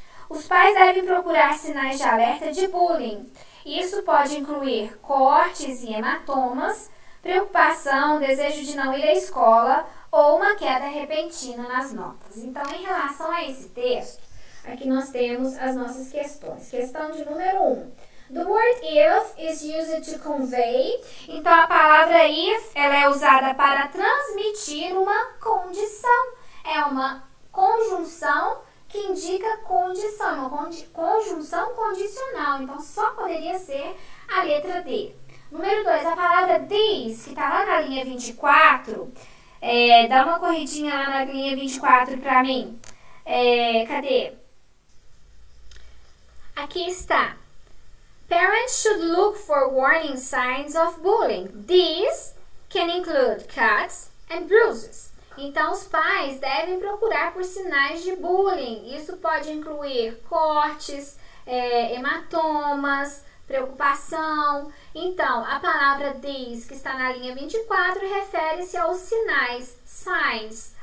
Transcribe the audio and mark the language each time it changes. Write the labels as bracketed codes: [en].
[pt] Os pais devem procurar sinais de alerta de bullying. Isso pode incluir cortes e hematomas, preocupação, desejo de não ir à escola ou uma queda repentina nas notas. Então, em relação a esse texto, aqui nós temos as nossas questões. Questão de número 1. [en] The word if is used to convey. [pt] Então, a palavra if ela é usada para transmitir uma condição. É uma conjunção que indica condição, uma conjunção condicional. Então, só poderia ser a letra D. Número 2, a palavra this, que está lá na linha 24. Dá uma corridinha lá na linha 24 para mim. Cadê? Aqui está. [en] Parents should look for warning signs of bullying. These can include cuts and bruises. [pt] Então, os pais devem procurar por sinais de bullying. Isso pode incluir cortes, hematomas, preocupação. Então, a palavra these, que está na linha 24, refere-se aos sinais, signs.